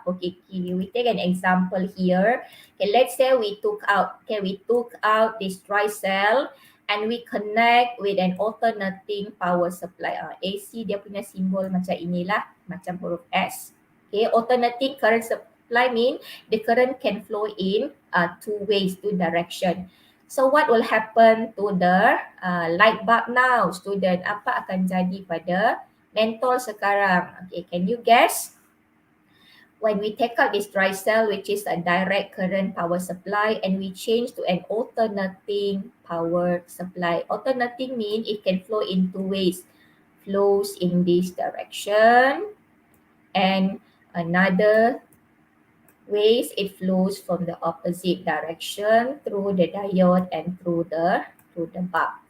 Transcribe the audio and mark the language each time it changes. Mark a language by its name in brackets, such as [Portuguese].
[English] Okay, we take an example here. Okay, let's say we took out this dry cell and we connect with an alternating power supply. [Malay] AC dia punya simbol macam inilah, macam huruf S. [English] Okay, alternating current supply mean the current can flow in two ways, two direction. So what will happen to the light bulb now, student? [Malay] Apa akan jadi pada mentol sekarang? [English] Okay, can you guess? When we take out this dry cell, which is a direct current power supply, and we change to an alternating power supply. Alternating mean it can flow in two ways. Flows in this direction, and another ways it flows from the opposite direction through the diode and through the bulb.